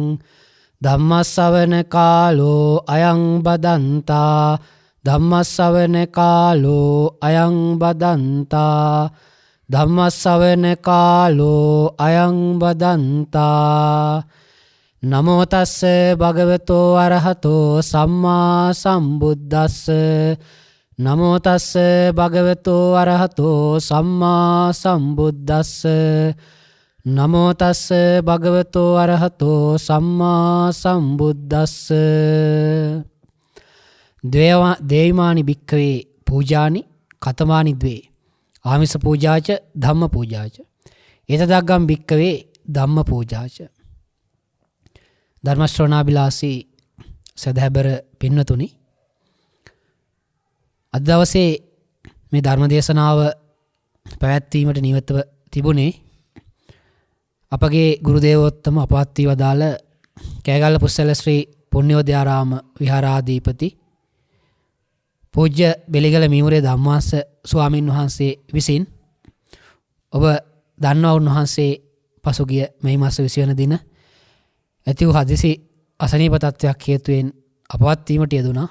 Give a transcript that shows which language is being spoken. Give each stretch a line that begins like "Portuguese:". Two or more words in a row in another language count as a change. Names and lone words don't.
Pali: धम्मश्रवण कालो अयं बदन्ता धम्मश्रवण कालो अयं बदन्ता धम्मश्रवण कालो अयं बदन्ता नमो तस्ස භගවතෝ අරහතෝ සම්මා සම්බුද්දස්ස නමෝ තස්ස භගවතෝ අරහතෝ සම්මා සම්බුද්දස්ස නමෝ තස්ස භගවතෝ අරහතෝ සම්මා සම්බුද්දස්ස දේවානි භික්ඛවේ පූජානි කතමානි ද්වේ ආමිස පූජාච ධම්ම පූජාච ඒතදග්ගම් භික්ඛවේ ධම්ම පූජාච
Sinhala: ධර්ම ශ්‍රවණාබිලාසී සදහැබර පින්නතුනි අද දවසේ මේ ධර්ම දේශනාව පැවැත්වීමට නියමිතව තිබුණේ අපගේ ගුරු දේවෝත්තම අපවත් වී වදාළ කෑගල්ල පුස්සල ශ්‍රී පුණ්‍යෝදයාරාම විහාරාධිපති පූජ්‍ය බෙලිගල මීමුරේ ධම්මාස ස්වාමින් වහන්සේ විසින් ඔබ දන්නවා උන්වහන්සේ පසුගිය මේ මාස 20 වෙනි දින ඇති වූ හදිසි අසනීප තත්ත්වයක් හේතුවෙන් අපවත් වීමට යෙදුණා.